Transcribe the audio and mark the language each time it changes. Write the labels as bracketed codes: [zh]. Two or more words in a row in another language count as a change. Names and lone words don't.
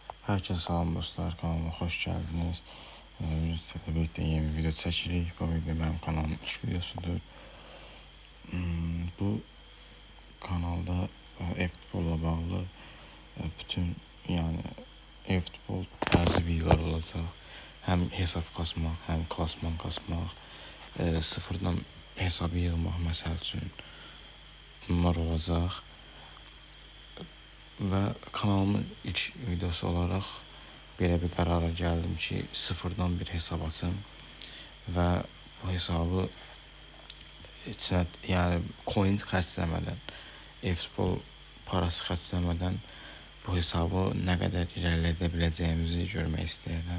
[tr] Herkese salam dostlar, kanalıma hoş geldiniz. Sizlerle birlikte yeni bir video çekirik. Bu video benim kanalımın ilk videosudur. [az] Bu kanalda e-futbolla bağlı bütün e-futbol tarzı videolar olacaq. Hem hesab kasmaq, hem klasman kasmaq, sıfırdan hesabı yığmaq məsəl üçün bunlar olacaq. Və kanalımın ilk videosu olaraq belə bir qərara gəldim ki, sıfırdan bir hesab açım və bu hesabı içinə, coin xərcləmədən, e-futbol parası xərcləmədən bu hesabı nə qədər irəlilədə biləcəyimizi görmək istəyirəm.